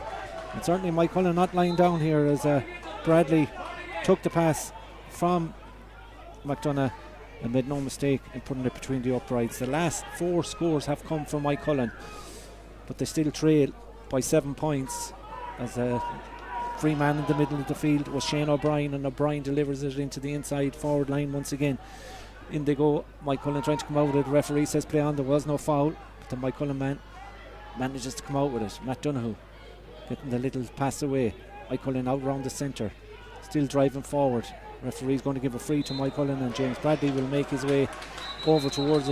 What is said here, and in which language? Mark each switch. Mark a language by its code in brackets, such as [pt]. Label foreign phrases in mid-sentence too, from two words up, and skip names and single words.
[en] And certainly Maigh Cuilinn not lying down here, as Bradley took the pass from McDonough and made no mistake in putting it between the uprights. The last 4 scores have come from Maigh Cuilinn, but they still trail by 7 points. As a free man in the middle of the field was Shane O'Brien, and O'Brien delivers it into the inside forward line once again. In they go. Maigh Cuilinn trying to come out with it. The referee says play on. There was no foul, but the Maigh Cuilinn man manages to come out with it. Matt Donoghue getting the little pass away. Maigh Cuilinn out round the centre, still driving forward. Referee's going to give a free to Maigh Cuilinn, and James Bradley will make his way over towards it.